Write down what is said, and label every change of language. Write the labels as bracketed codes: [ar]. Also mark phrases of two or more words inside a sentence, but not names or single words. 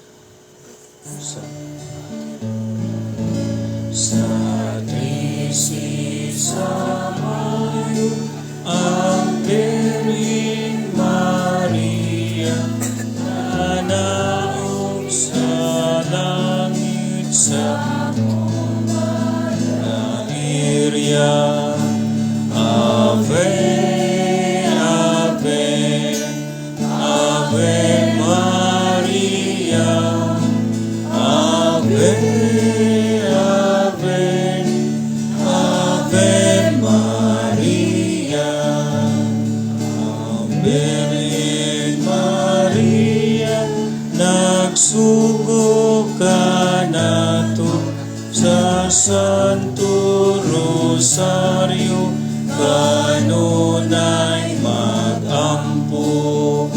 [ceb] Sa 13 sa Mayo, ang Birheng Maria, nanaog sa sa Maria. [la] Ave, Ave, Ave Maria. Ave, Ave, Ave Maria. [ceb] Virgin Maria, nagsugo ka nato sa Santo Rosario, kanunay magampo.